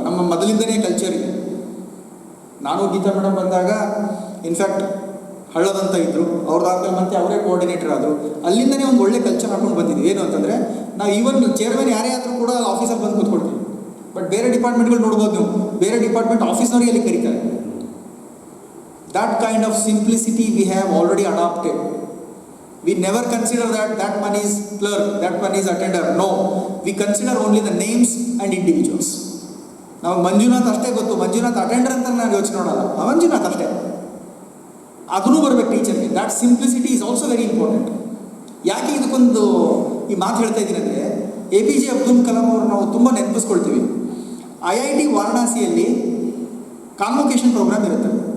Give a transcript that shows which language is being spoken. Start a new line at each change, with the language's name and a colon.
Kannada: ನಮ್ಮ ಮೊದಲಿಂದನೇ ಕಲ್ಚರ್ ಇದೆ. ನಾನು ಗೀತಾ ಮೇಡಮ್ ಬಂದಾಗ ಇನ್ಫ್ಯಾಕ್ಟ್ ಹಳ್ಳದಂತ ಇದ್ದರು, ಅವ್ರದ್ದಾದ್ಮೇಲೆ ಮತ್ತೆ ಅವರೇ ಕೋಆರ್ಡಿನೇಟರ್ ಆದರು. ಅಲ್ಲಿಂದನೇ ಒಂದು ಒಳ್ಳೆ ಕಲ್ಚರ್ ಹಾಕೊಂಡು ಬಂದಿದ್ದೀವಿ. ಏನು ಅಂತಂದರೆ, ನಾವು ಈವನ್ ಚೇರ್ಮನ್ ಯಾರೇ ಆದರೂ ಕೂಡ ಆಫೀಸಲ್ಲಿ ಬಂದು ಕೂತ್ಕೊಳ್ತೀವಿ. ಬಟ್ ಬೇರೆ ಡಿಪಾರ್ಟ್ಮೆಂಟ್ಗಳು ನೋಡ್ಬೋದು ನೀವು, ಬೇರೆ ಡಿಪಾರ್ಟ್ಮೆಂಟ್ ಆಫೀಸ್ನವರಿಗೆ ಅಲ್ಲಿ ಕರೀತಾರೆ.
English: That kind of simplicity we have already adapted. We never consider that one is clerk, that one is attender. No, we consider only the names and individuals.
Kannada: ನಾವು ಮಂಜುನಾಥ್ ಅಷ್ಟೇ ಗೊತ್ತು, ಮಂಜುನಾಥ್ ಅಟೆಂಡರ್ ಅಂತ ನಾನು ಯೋಚನೆ ಮಾಡಲ್ಲ, ಮಂಜುನಾಥ್ ಅಷ್ಟೇ. ಅದೂ ಬರಬೇಕು ಟೀಚರ್ಗೆ.
English: That simplicity is also very important.
Kannada: ಯಾಕೆ ಇದಕ್ಕೊಂದು ಈ ಮಾತು ಹೇಳ್ತಾ ಇದ್ದೀನಿ ಅಂದರೆ, APJ ಅಬ್ದುಲ್ ಕಲಾಂ ಅವರು ನಾವು ತುಂಬ ನೆನಪಿಸ್ಕೊಳ್ತೀವಿ. IIT ವಾರಣಾಸಿಯಲ್ಲಿ ಕಾನ್ವೊಕೇಶನ್ ಪ್ರೋಗ್ರಾಮ್ ಇರುತ್ತೆ.